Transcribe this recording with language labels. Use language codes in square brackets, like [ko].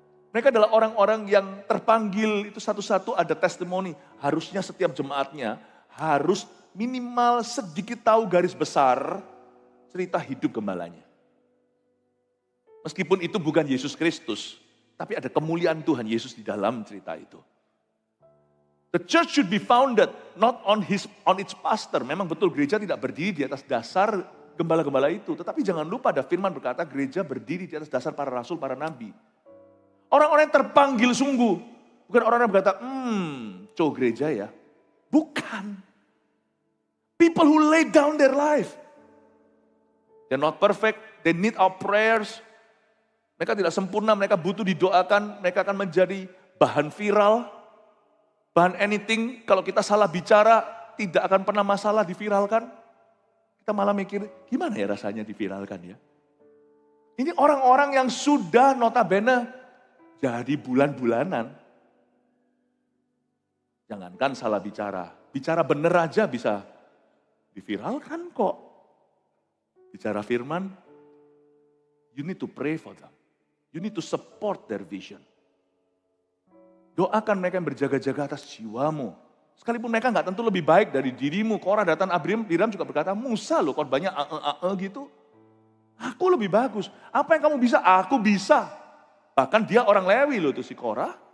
[id] Mereka adalah orang-orang yang terpanggil, itu satu-satu ada testimoni. Harusnya setiap jemaatnya harus minimal sedikit tahu garis besar cerita hidup gembalanya. Meskipun itu bukan Yesus Kristus, tapi ada kemuliaan Tuhan Yesus di dalam cerita itu. [en] The church should be founded not on its pastor. [id] Memang betul gereja tidak berdiri di atas dasar gembala-gembala itu. Tetapi jangan lupa ada firman berkata gereja berdiri di atas dasar para rasul, para nabi. Orang-orang yang terpanggil sungguh. Bukan orang-orang yang berkata, gereja ya. Bukan. [en] People who lay down their life. They're not perfect, they need our prayers. [id] Mereka tidak sempurna, mereka butuh didoakan, mereka akan menjadi bahan viral. Bahan anything, kalau kita salah bicara, tidak akan pernah masalah diviralkan. Kita malah mikir, gimana ya rasanya diviralkan ya? Ini orang-orang yang sudah notabene jadi bulan-bulanan. Jangankan salah bicara bener aja bisa diviralkan kok. Bicara firman, [en] you need to pray for them. You need to support their vision. [id] Doakan mereka yang berjaga-jaga atas jiwamu. Sekalipun mereka nggak tentu lebih baik dari dirimu. Korah, Datan, Abiram juga berkata, Musa loh khotbahnya gitu. Aku lebih bagus. Apa yang kamu bisa? Aku bisa. Bahkan dia orang Lewi loh itu si Korah.